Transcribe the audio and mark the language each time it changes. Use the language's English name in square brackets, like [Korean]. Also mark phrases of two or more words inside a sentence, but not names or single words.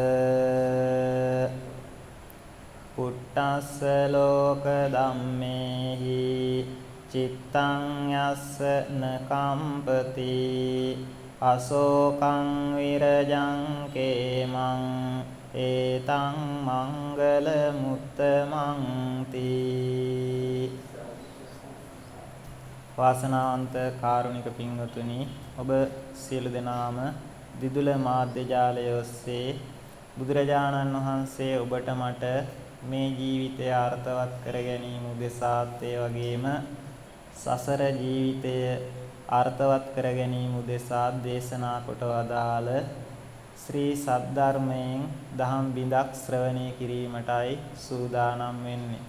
[Pali] පුට්ටස්ස ලෝක ධම්මේහි චිත්තං යස්ස නකම්පති අශෝකං විරජං කේමං ඒතං මංගල මුත්තමං තී [Sinhala] වාසනාවන්ත කාරුණික පින්වතුනි ඔබ සියලු දෙනාම දිදුල මාධ්‍ය ජාලය ඔස්සේ බුදුරජාණන් වහන්සේ ඔබට මට මේ ජීවිතය අර්ථවත් කර ගැනීම උදෙසාත් ඒ වගේම සසර ජීවිතය අර්ථවත් කර ගැනීම උදෙසා දේශනා කොට වදාළ ශ්‍රී සද්ධර්මයෙන් දහම් බිඳක් ශ්‍රවණය කිරීමටයි සූදානම් වෙන්නේ.